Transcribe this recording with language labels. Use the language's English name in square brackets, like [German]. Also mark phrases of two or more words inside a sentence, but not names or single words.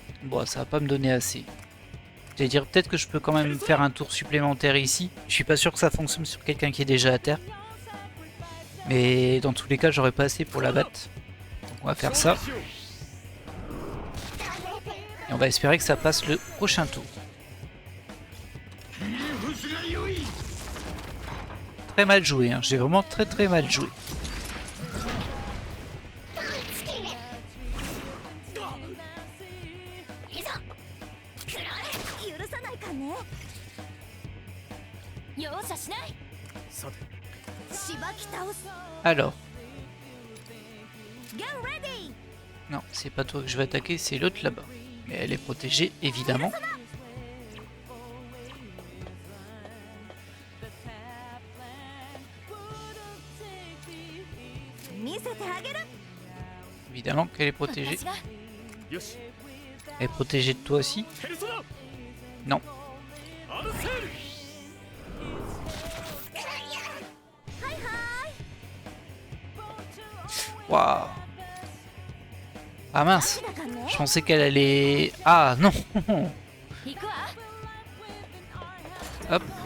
[French] Bon, ça va pas me donner assez. C'est-à-dire, peut-être que je peux quand même faire un tour supplémentaire ici. Je suis pas sûr que ça fonctionne sur quelqu'un qui est déjà à terre. Mais dans tous les cas, j'aurais pas assez pour la battre. Donc, on va faire ça. [Japanese] しよう [French] Et on va espérer que ça passe le prochain tour. [Japanese] フスが良い [French] Très mal joué, hein. J'ai vraiment très mal joué. [Japanese] いざくらえ許さないかんね容赦しないさてしばき倒す [French] Alors, Non, c'est pas toi que je vais attaquer, c'est l'autre là-bas. Mais elle est protégée, évidemment. Évidemment qu'elle est protégée. [Japanese] よし [French] Elle est protégée de toi aussi? [Japanese] ペルソナ [French] Non. アルセール Waouh. Ah mince. Je pensais qu'elle allait... Ah non. Hop.